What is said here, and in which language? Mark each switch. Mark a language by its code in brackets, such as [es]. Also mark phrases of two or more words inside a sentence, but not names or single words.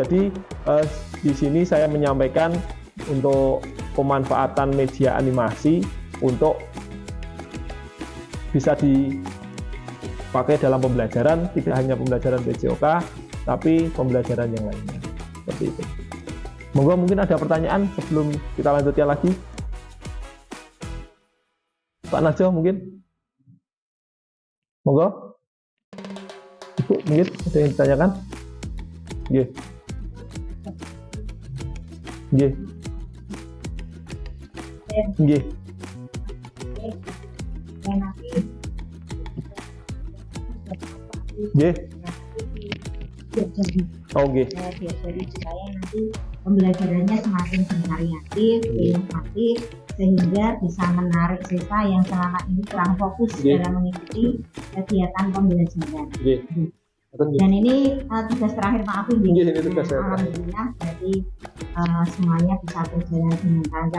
[id] Jadi di sini saya menyampaikan untuk pemanfaatan media animasi untuk bisa dipakai dalam pembelajaran, tidak hanya pembelajaran PJOK, tapi pembelajaran yang lainnya. Seperti itu. Monggo, mungkin ada pertanyaan sebelum kita lanjutkan lagi. Pak Najo mungkin? Monggo. Ibu mungkin ada yang ditanyakan? [jv] Nggih. Nggih. Nggih. Nggih. Oh, nggih. [id] Jadi supaya nanti pembelajarannya semakin bervariatif, inovatif, sehingga bisa menarik siswa yang selama ini kurang fokus dalam mengikuti kegiatan pembelajaran. Dan ini tugas terakhir Pak Afif. Alhamdulillah, jadi semuanya bisa berjalan dengan lancar.